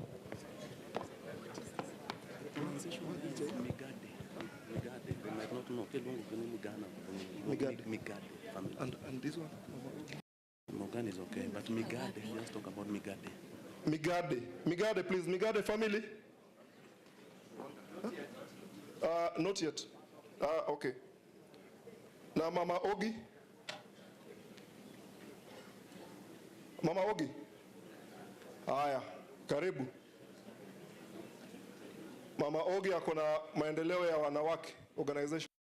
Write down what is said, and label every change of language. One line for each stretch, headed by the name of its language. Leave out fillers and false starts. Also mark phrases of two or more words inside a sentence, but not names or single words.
English: Migade. And this one? Morgan is okay, but Migade, let's talk about Migade. Migade, please. Migade family? Not yet. Okay. Now, Mama Ogi. Mama Ogi.
Swahili: Haya, karibu. Mama Ogi akona maendeleo ya wanawake organization.